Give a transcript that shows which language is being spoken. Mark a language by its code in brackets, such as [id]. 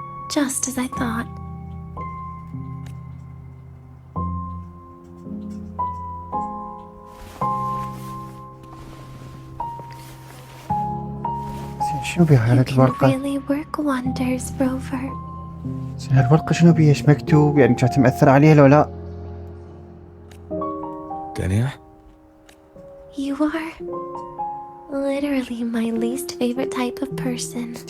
[en] Just as I thought. [ar] زين شنو بيها هاي [en] You can [ar] الورقة؟ [en] really work wonders, Rover. [ar] زين هالورقة شنو بيها؟ ايش مكتوب؟ يعني كانت مأثرة عليها لو لا؟ [en] Dania? You are literally my least favorite type of person.